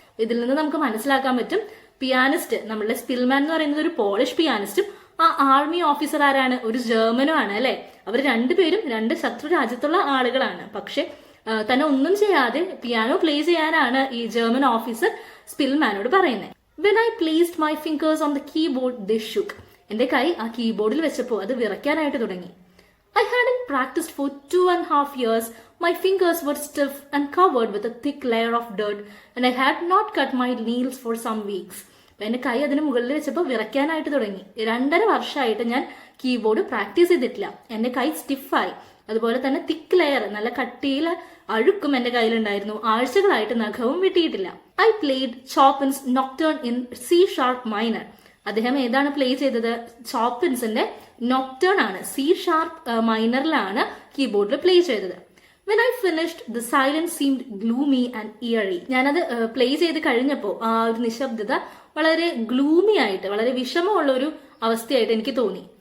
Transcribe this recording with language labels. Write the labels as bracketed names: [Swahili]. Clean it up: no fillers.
[Malayalam] ഇതിൽ നിന്ന് നമുക്ക് മനസ്സിലാക്കാൻ പറ്റും പിയാനിസ്റ്റ്, നമ്മളുടെ സ്പിൽമാൻ എന്ന് പറയുന്നത് ഒരു പോളിഷ് പിയാനിസ്റ്റും ആ ആർമി ഓഫീസർ ആരാണ്, ഒരു ജർമ്മനും ആണ് അല്ലെ. അവർ രണ്ടുപേരും രണ്ട് ശത്രു രാജ്യത്തുള്ള ആളുകളാണ്. പക്ഷെ തന്നെ ഒന്നും ചെയ്യാതെ പിയാനോ പ്ലേ ചെയ്യാനാണ് ഈ ജർമ്മൻ ഓഫീസർ സ്പിൽമാനോട് പറയുന്നത്. [English] When I placed my fingers on the keyboard they shook. [Malayalam] എന്റെ കൈ ആ കീബോർഡിൽ വെച്ചപ്പോൾ അത് വിറയ്ക്കാനായിട്ട് തുടങ്ങി. [English] I hadn't practiced for 2.5 years. My fingers were stiff and covered with a thick layer of dirt, and I had not cut my nails for some weeks. [Malayalam] എന്റെ കൈ അതിന് മുകളിൽ വെച്ചപ്പോൾ വിറയ്ക്കാനായിട്ട് തുടങ്ങി. 2.5 വർഷമായിട്ട് ഞാൻ കീബോർഡ് പ്രാക്ടീസ് ചെയ്തിട്ടില്ല. എന്റെ കൈ സ്റ്റിഫായി. അതുപോലെ തന്നെ തിക്ക് ലെയർ, നല്ല കട്ടിയിൽ അഴുക്കും എന്റെ കയ്യിലുണ്ടായിരുന്നു. ആഴ്ചകളായിട്ട് നഖവും വെട്ടിയിട്ടില്ല. [English] I played Chopin's Nocturne in C sharp minor. [Malayalam] അദ്ദേഹം ഏതാണ് പ്ലേ ചെയ്തത്? ചോപ്പിൻസിന്റെ നോക്ടേൺ ആണ്. സി ഷാർപ്പ് മൈനറിലാണ് കീബോർഡിൽ പ്ലേ ചെയ്തത്. [English] When I finished the silence seemed gloomy and eerie. [Malayalam] ഞാനത് പ്ലേ ചെയ്ത് കഴിഞ്ഞപ്പോൾ ആ ഒരു നിശബ്ദത വളരെ ഗ്ലൂമി ആയിട്ട്, വളരെ വിഷമമുള്ള ഒരു അവസ്ഥയായിട്ട് എനിക്ക് തോന്നി.